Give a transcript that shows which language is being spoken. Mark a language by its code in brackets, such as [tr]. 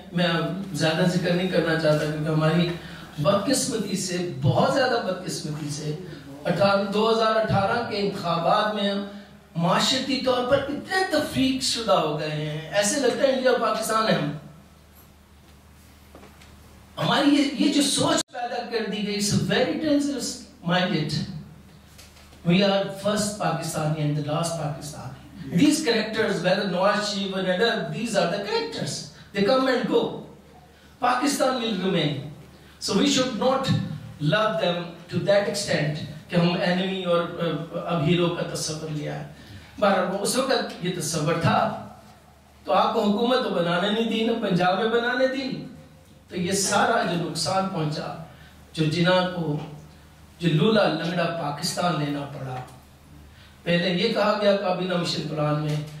[ur] میں زیادہ ذکر نہیں کرنا چاہتا کیونکہ ہماری بدقسمتی سے, بہت زیادہ بدقسمتی سے 2018 کے انتخابات میں معاشرتی طور پر اتنے تفریق شدہ ہو گئے ہیں, ایسے لگتا ہے انڈیا اور پاکستان ہے. ہماری یہ جو سوچ پیدا کر دی گئی, [en] it's very dangerous minded. We are first Pakistani and the last Pakistani. These characters, whether Nawaz Sharif or other, these are the characters. They come and go. Pakistan will remain. So we should not love them to that extent [ur] کہ ہم enemy اور اب hero کا تصور لیا ہے. بہرحال اس وقت یہ تصور تھا تو آپ کو حکومت تو بنانے نہیں دی, نہ پنجاب میں بنانے دی. تو یہ سارا جو نقصان پہنچا, جو جناح کو جو لولا لنگڑا پاکستان لینا پڑا. پہلے یہ کہا گیا کابینہ مشن پلان میں